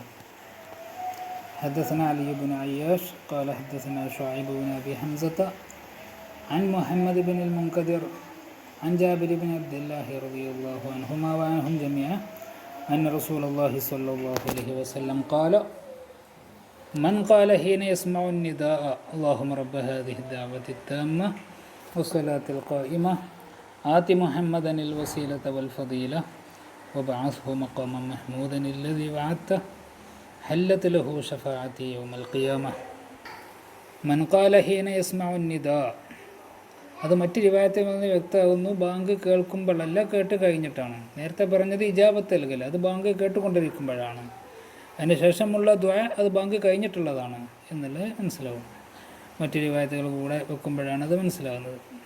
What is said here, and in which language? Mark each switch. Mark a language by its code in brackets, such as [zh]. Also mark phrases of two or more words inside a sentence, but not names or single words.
[ar] حدثنا علي بن عياش قال حدثنا شعيب بن أبي حمزة عن محمد بن المنكدر عن جابر بن عبد الله رضي الله عنهما وعنهم جميعا أن رسول الله صلى الله عليه وسلم قال من قال حين يسمع النداء اللهم رب هذه الدعوة التامة والصلاة القائمة آت محمدا الوسيلة والفضيلة وابعثه مقاما محمودا الذي وعدته حلت له شفاعتي يوم القيامة. من قال حين يسمع النداء, [ml] അത് മറ്റ് റിവായത്തിൽ നിന്ന് വ്യക്തമാകുന്നു ബാങ്ക് കേൾക്കുമ്പോഴല്ല, കേട്ട് കഴിഞ്ഞിട്ടാണ്. നേരത്തെ പറഞ്ഞത് ഇജാബത്ത് നൽകൽ, അത് ബാങ്ക് കേട്ടുകൊണ്ടിരിക്കുമ്പോഴാണ്. അതിന് ശേഷമുള്ള ദുആ അത് ബാങ്ക് കഴിഞ്ഞിട്ടുള്ളതാണ് എന്നുള്ളത് മനസ്സിലാവും. മറ്റു റിവായത്തുകൾ കൂടെ വെക്കുമ്പോഴാണ് അത് മനസ്സിലാകുന്നത്.